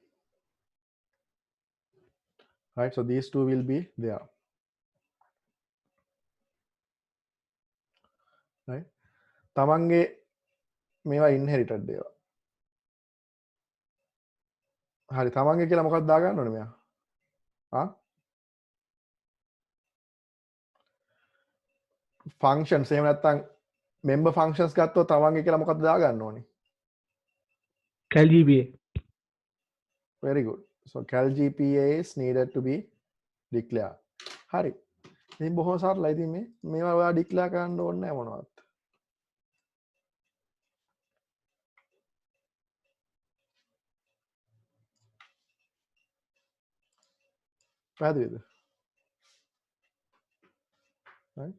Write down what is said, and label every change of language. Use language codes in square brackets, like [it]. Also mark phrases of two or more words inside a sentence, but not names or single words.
[en] right? So these two will be there. right? [si] තමන්ගේ මේවා ඉන්හෙරිටඩ් ඒවා. හරි තමන්ගේ කියලා මොකක්ද දාගන්න ඕනේ මෙයා? ෆන්ක්ෂන්ස් එහෙම නැත්නම් [en] member functions [si] ගත්තොත් තමන්ගේ කියලා මොකක්ද දාගන්න ඕනේ? [en] cal gpa very good. So cal gpa is needed to be declared. [si] හරි. ඉතින් බොහොම සරලයි. ඉතින් මේවා ඔයා ඩික්ලෙයාර් කරන්න ඕනේ නැහැ මොනවත්. පැහැදිලිද? [en] right?